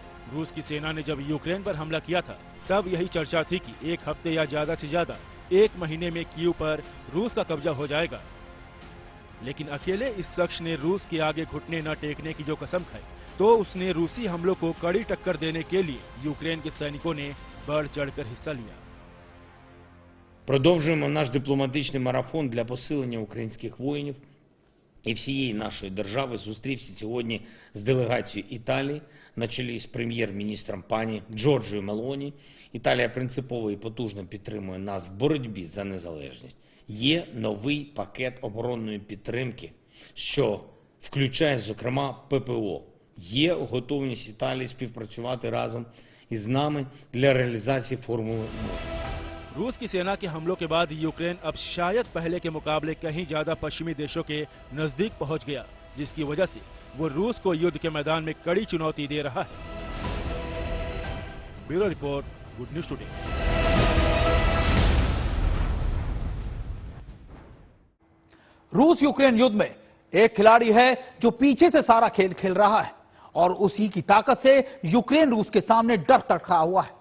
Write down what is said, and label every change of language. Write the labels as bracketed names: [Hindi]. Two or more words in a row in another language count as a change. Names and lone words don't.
[Hindi] रूस की सेना ने जब यूक्रेन पर हमला किया था तब यही चर्चा थी कि एक हफ्ते या ज्यादा से ज्यादा एक महीने में कीव पर रूस का कब्जा हो जाएगा। लेकिन अकेले इस शख्स ने रूस के आगे घुटने न टेकने की जो कसम खाई, तो उसने रूसी हमलों को कड़ी टक्कर देने के लिए यूक्रेन के सैनिकों ने बढ़ चढ़कर हिस्सा लिया। [Ukrainian] Продовжуємо наш дипломатичний марафон для посилення українських воїнів і всієї нашої держави. Зустрівся сьогодні з делегацією Італії на чолі з прем'єр-міністром пані Джорджією Мелоні. Італія принципово і потужно підтримує нас в боротьбі за незалежність. Є новий пакет оборонної підтримки, що включає, зокрема, ППО. Є готовність Італії співпрацювати разом із нами для реалізації формули миру. [Hindi] रूस की सेना के हमलों के बाद यूक्रेन अब शायद पहले के मुकाबले कहीं ज्यादा पश्चिमी देशों के नजदीक पहुंच गया, जिसकी वजह से वो रूस को युद्ध के मैदान में कड़ी चुनौती दे रहा है। [English] Bureau Report, Good News Today. [Hindi] रूस यूक्रेन युद्ध में एक खिलाड़ी है जो पीछे से सारा खेल खेल रहा है और उसी की ताकत से यूक्रेन रूस के सामने डर कर खड़ा हुआ है।